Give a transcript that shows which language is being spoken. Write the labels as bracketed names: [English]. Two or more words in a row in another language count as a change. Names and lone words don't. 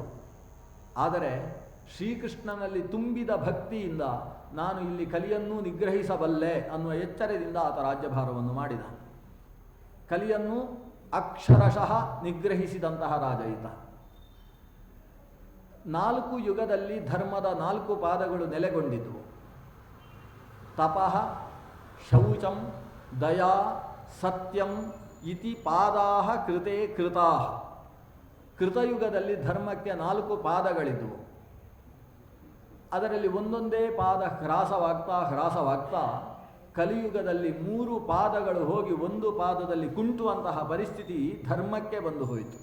[Kannada] ಆದರೆ ಶ್ರೀಕೃಷ್ಣನಲ್ಲಿ ತುಂಬಿದ ಭಕ್ತಿಯಿಂದ ನಾನು ಇಲ್ಲಿ ಕಲಿಯನ್ನು ನಿಗ್ರಹಿಸಬಲ್ಲೆ ಅನ್ನುವ ಎಚ್ಚರದಿಂದ ಆತ ರಾಜ್ಯಭಾರವನ್ನು ಮಾಡಿದ. ಕಲಿಯನ್ನು ಅಕ್ಷರಶಃ ನಿಗ್ರಹಿಸಿದಂತಹ ರಾಜ ಈತ. 4 ಯುಗದಲ್ಲಿ ಧರ್ಮದ 4 ಪಾದಗಳು ನೆಲೆಗೊಂಡಿದ್ವು. [Sanskrit] ತಪಃ, ಶೌಚಂ, ದಯಾ, ಸತ್ಯಂ ಇತಿ ಪಾದಾಹ ಕೃತೆ ಕೃತಾಹ. [Kannada] ಕೃತಯುಗದಲ್ಲಿ ಧರ್ಮಕ್ಕೆ 4 ಪಾದಗಳಿದ್ವು. ಅದರಲ್ಲಿ ಒಂದೊಂದೇ ಪಾದ ಹ್ರಾಸವಾಗ್ತಾ ಕಲಿಯುಗದಲ್ಲಿ 3 ಪಾದಗಳು ಹೋಗಿ 1 ಪಾದದಲ್ಲಿ ಕುಂಟುವಂತಹ ಪರಿಸ್ಥಿತಿ ಧರ್ಮಕ್ಕೆ ಬಂದು ಹೋಯಿತು.